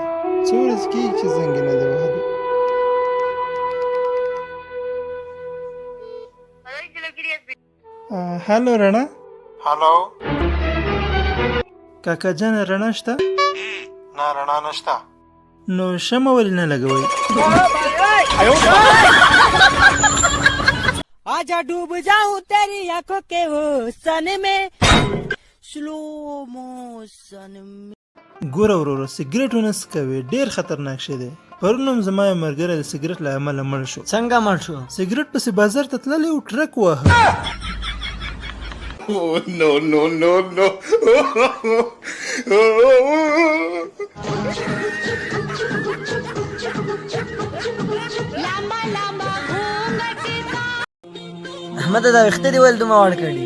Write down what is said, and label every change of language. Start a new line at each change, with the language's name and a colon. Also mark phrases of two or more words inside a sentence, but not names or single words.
Pashto: څو ورځې کېږي چې زنګ یې نه دی وهلی. هلو رڼا. هلو. کاکا جانه رڼا شته؟ نه رڼا نشته. نو شمع ولې نه لګوئ؟
Hindi: आजा डूब जाऊं तेरी आंखों के हुस्न में
English: slow motion
Hindi: में.
Pashto: ګوره وروره سګرټ ونه څکوې، ډېر خطرناک شی دی. پرون هم زما یو ملګری د سګرټ له امله مړ شو. څنګه مړ شو؟ سګرټ پسې بازار ته تللی و، ټرک واهه. احمد دا وخته دی ول دومره وړ کړي.